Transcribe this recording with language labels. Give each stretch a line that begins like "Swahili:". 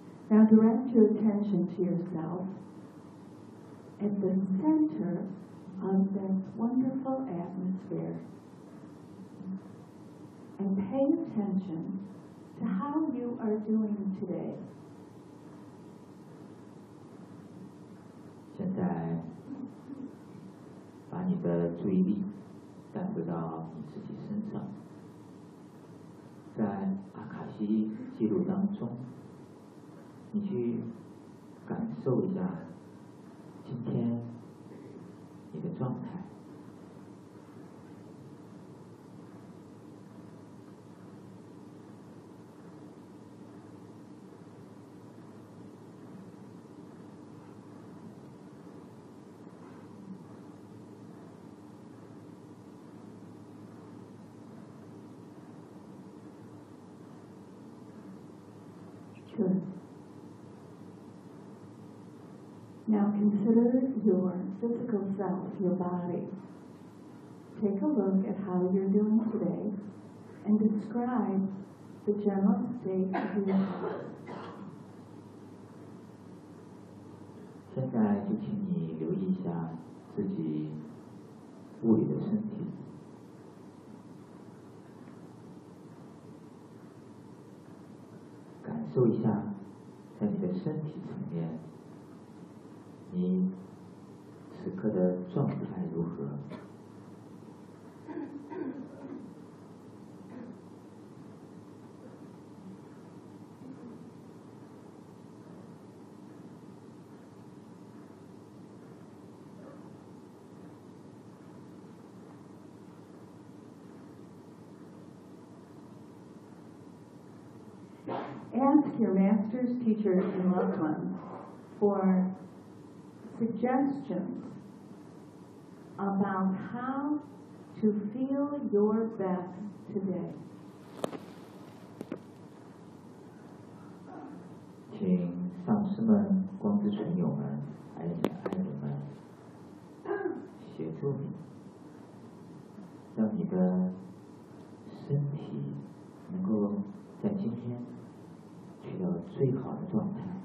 English: Now direct your attention to yourself at the center of that wonderful atmosphere and pay attention to how you are doing today.
Chinese: 现在把你的注意力带回到你自己身上，在阿卡西记录当中，你去感受一下今天你的状态。
English: Now consider your physical self, your body. Take a look at how you're doing today and describe the general state of your body.
Chinese: 现在就请你留意一下自己物理的身体，感受一下在你的身体层面你此刻的状态如何？
English: Ask your masters, teachers, and loved ones for suggestions about how to feel your best today.
Chinese: 请上师们、光之存有们、爱你们协助你，让你的身体能够在今天取得最好的状态。